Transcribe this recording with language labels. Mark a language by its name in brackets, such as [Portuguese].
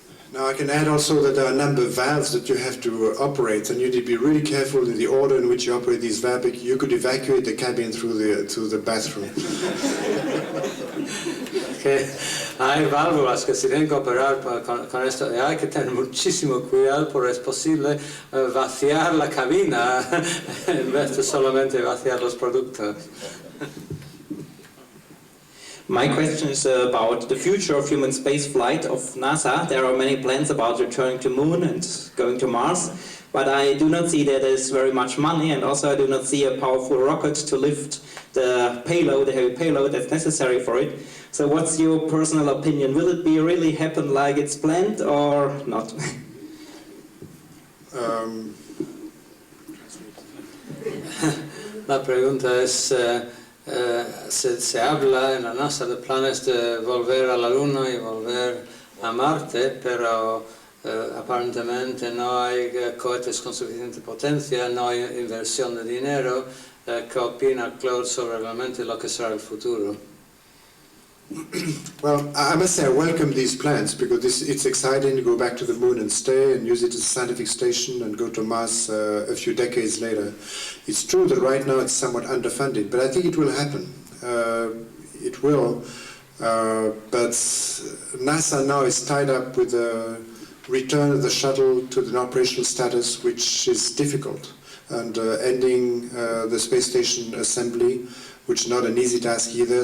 [English] Now I can add also that there are a number of valves that you have to operate, and you need to be really careful in the order in which you operate these valves. You could evacuate the cabin through the bathroom. [Spanish] Que hay válvulas que se tienen que operar con esto, y hay que tener muchísimo cuidado, porque es posible vaciar la cabina en vez de solamente vaciar los productos. [English] My question is about the future of human space flight of NASA. There are many plans about returning to Moon and going to Mars, but I do not see that there's very much money, and also I do not see a powerful rocket to lift the payload, the heavy payload that's necessary for it. So what's your personal opinion? Will it be really happen like it's planned or not? [Spanish] La pregunta es, se habla en la NASA de planes de volver a la Luna y volver a Marte, pero aparentemente no hay cohetes con suficiente potencia, no hay inversión de dinero. ¿Qué opina Claude sobre realmente lo que será el futuro? [English] Well, I must say I welcome these plans, because it's exciting to go back to the Moon and stay and use it as a scientific station and go to Mars a few decades later. It's true that right now it's somewhat underfunded, but I think it will happen. It will, but NASA now is tied up with the return of the shuttle to an operational status, which is difficult, and ending the space station assembly, which is not an easy task either.